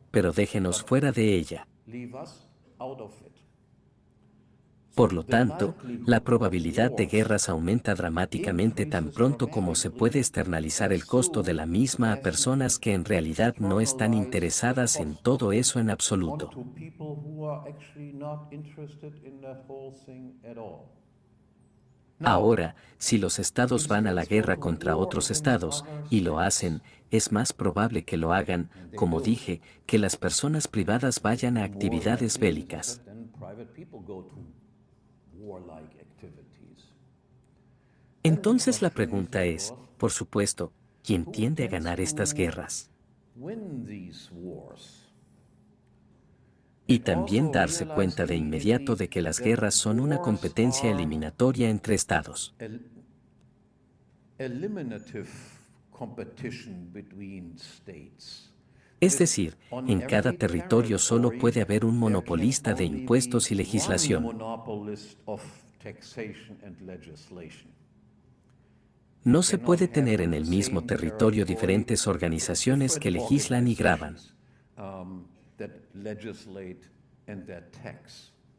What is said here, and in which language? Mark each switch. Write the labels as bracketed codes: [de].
[es] pero déjenos fuera de ella. [en] leave us out of it. [es] Por lo tanto, la probabilidad de guerras aumenta dramáticamente tan pronto como se puede externalizar el costo de la misma a personas que en realidad no están interesadas en todo eso en absoluto. [en] Onto people who are actually not interested in that whole thing at all. [es] Ahora, si los estados van a la guerra contra otros estados, y lo hacen, es más probable que lo hagan, como dije, que las personas privadas vayan a actividades bélicas. [en] Then private people go to warlike activities. [es] Entonces la pregunta es, por supuesto, ¿quién tiende a ganar estas guerras? [en] Win these wars. [es] Y también darse cuenta de inmediato de que las guerras son una competencia eliminatoria entre estados. [en] Eliminative competition between states. [es] Es decir, en cada territorio solo puede haber un monopolista de impuestos y legislación. [en] Monopolist of taxation and legislation. [es] No se puede tener en el mismo territorio diferentes organizaciones que legislan y graban. [en] That legislate and that tax.